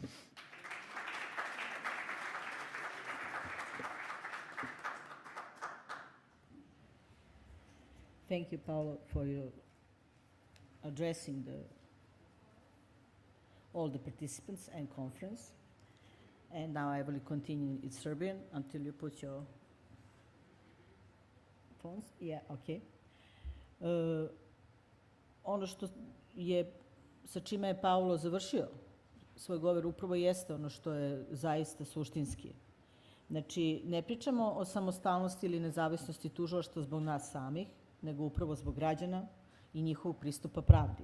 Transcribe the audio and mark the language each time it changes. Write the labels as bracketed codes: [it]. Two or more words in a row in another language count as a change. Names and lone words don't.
[en] Thank you, Paulo, for your addressing all the participants and conference. And now I will continue in Serbian until you put your phones. Yeah, okay. [sr] Ono što je, sa čime je Paulo završio svoj govor upravo jeste ono što je zaista suštinski. Znači, ne pričamo o samostalnosti ili nezavisnosti tužilaštva zbog nas samih, nego upravo zbog građana i njihovog pristupa pravdi.